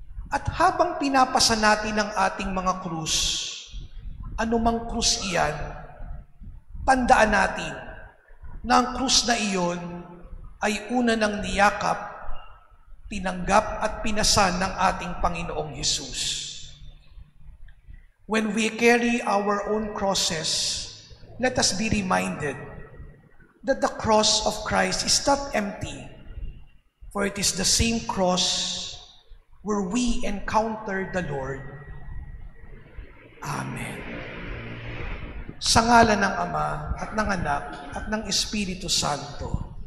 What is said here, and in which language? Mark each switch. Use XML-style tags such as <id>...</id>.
<tl>At habang pinapasa natin ang ating mga krus, anumang krus iyan, tandaan natin na ang krus na iyon ay una ng niyakap, tinanggap at pinasan ng ating Panginoong Hesus.</tl> <en>When we carry our own crosses, let us be reminded that the cross of Christ is not empty, for it is the same cross where we encounter the Lord. Amen.</en> <tl>Sa ngalan ng Ama at ng Anak at ng Espiritu Santo.</tl>